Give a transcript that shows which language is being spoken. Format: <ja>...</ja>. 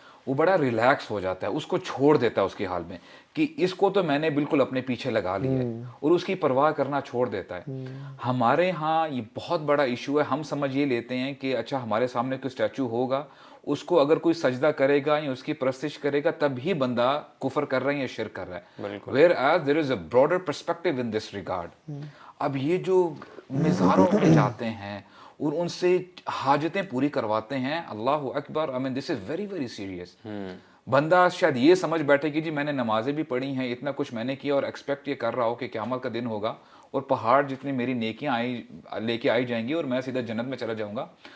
<ur>وہ بڑا ریلیکس ہو جاتا ہے, اس کو چھوڑ دیتا ہے اس کے حال میں کہ اس کو تو میں نے بالکل اپنے پیچھے لگا لیا ہے, اور اس کی پرواہ کرنا چھوڑ دیتا ہے. ہمارے ہاں یہ بہت بڑا ایشو ہے, ہم سمجھ یہ لیتے ہیں کہ اچھا ہمارے سامنے کوئی اسٹیچو ہوگا, اس کو اگر کوئی سجدہ کرے گا یا اس کی پرستش کرے گا تب ہی بندہ کفر کر رہا ہے یا شرک کر رہا ہے.</ur> <en>Whereas there is a broader perspective in this regard.</en> <ur>اب یہ جو مزاروں میں جاتے ہیں اور ان سے حاجتیں پوری کرواتے ہیں, اللہ اکبر,</ur> <en>I mean this is very very serious.</en> <ur>بندہ شاید یہ سمجھ بیٹھے کہ جی میں نے نمازیں بھی پڑھی ہیں, اتنا کچھ میں نے کیا, اور ایکسپیکٹ یہ کر رہا ہو کہ قیامت کا دن ہوگا اور پہاڑ جتنی میری نیکیاں لے کے آئی جائیں گی اور میں سیدھا جنت میں چلا جاؤں گا.</ur>